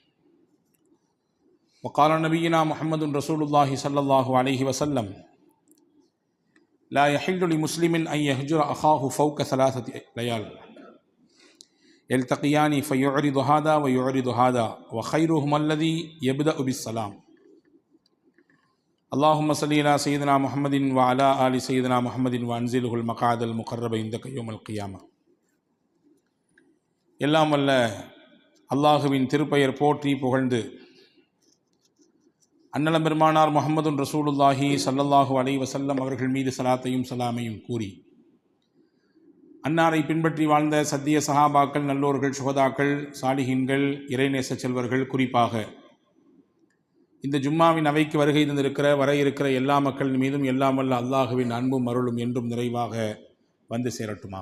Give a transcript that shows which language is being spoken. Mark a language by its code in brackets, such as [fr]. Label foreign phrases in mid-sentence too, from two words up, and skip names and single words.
[ar] وقال نبينا محمد رسول الله صلى الله عليه وسلم: لا يحل لمسلم أن يهجر أخاه فوق 3 ليال يلتقيان فيعرض هذا ويعرض هذا وخيرهما الذي يبدأ بالسلام. اللهم صل على سيدنا محمد وعلى آل سيدنا محمد وأنزله المقعد المقرب عندك يوم القيامة. [ta] எல்லாம் வல்ல அல்லாஹுவின் திருப்பெயர் போற்றி புகழ்ந்து அன்னலம் பெருமானார் [ar] محمد رسول الله صلى الله عليه وسلم [ta] அவர்கள் மீது ஸலாத்தையும் ஸலாமையும் கூறி அன்னாரை பின்பற்றி வாழ்ந்த சத்திய சஹாபாக்கள், நல்லோர்கள், சுஹதாக்கள், சாலிஹீன்கள், இறைநேச செல்வர்கள், குறிப்பாக இந்த ஜும்மாவின் அவைக்கு வருகை தந்திருக்கிற வர இருக்கிற எல்லா மக்கள் மீதும் எல்லாம் வல்ல அல்லாஹுவின் அன்பும் அருளும் என்றும் நிறைவாக வந்து சேரட்டுமாக.